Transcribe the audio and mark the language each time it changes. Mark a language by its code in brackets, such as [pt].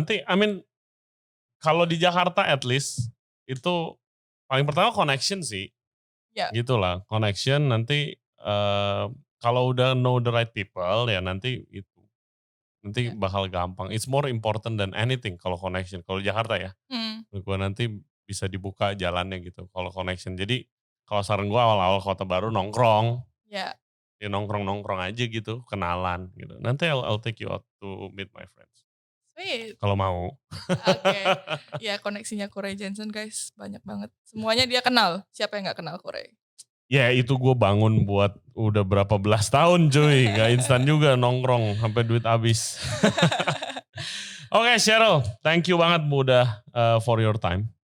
[id] Nanti, [en] I mean, [id] kalau di Jakarta [en] at least [id] itu paling pertama connection sih. Gitulah, connection nanti. Kalau udah [en] know the right people [id] ya nanti bakal gampang. [en] It's more important than anything kalau connection. [id] Kalau Jakarta ya, gue nanti bisa dibuka jalannya gitu. Kalau connection, jadi kalau saran gue awal-awal kota baru nongkrong, ya nongkrong aja gitu, kenalan gitu. [en] Nanti I'll take you out to meet my friends. Sweet. [id] Kalau mau. Oke. Ya koneksinya Corey Jensen guys banyak banget. Semuanya dia kenal. Siapa yang nggak kenal Corey? Ya itu gue bangun buat udah berapa belas tahun cuy. Gak instan juga nongkrong sampai duit habis. [en] Oke, Cheryl, thank you [id] banget udah [en] for your time.